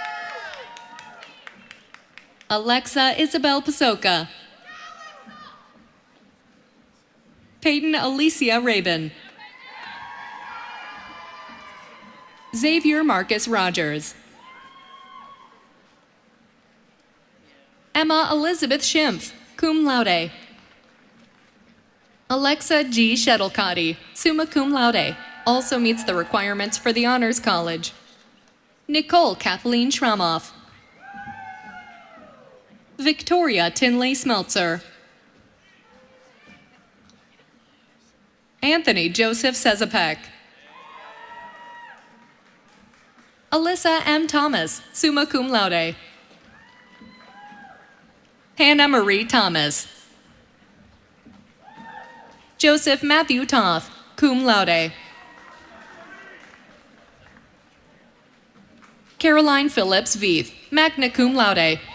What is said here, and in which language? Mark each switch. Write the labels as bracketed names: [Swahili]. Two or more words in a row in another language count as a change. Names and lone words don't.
[English] Alexa Isabel Pasoka. Peyton Alicia Rabin. Xavier Marcus Rogers. Emma Elizabeth Schimpf, [Latin] cum laude. [English] Alexa G. Shuttlecotty, [Latin] summa cum laude, [English] also meets the requirements for the Honors College. Nicole Kathleen Schramoff. Victoria Tinley Smeltzer. Anthony Joseph Sezapek. Alyssa M. Thomas, [Latin] summa cum laude. [English] Hannah Marie Thomas. Joseph Matthew Toth, [Latin] cum laude. [English] Caroline Phillips Veith, [Latin] magna cum laude.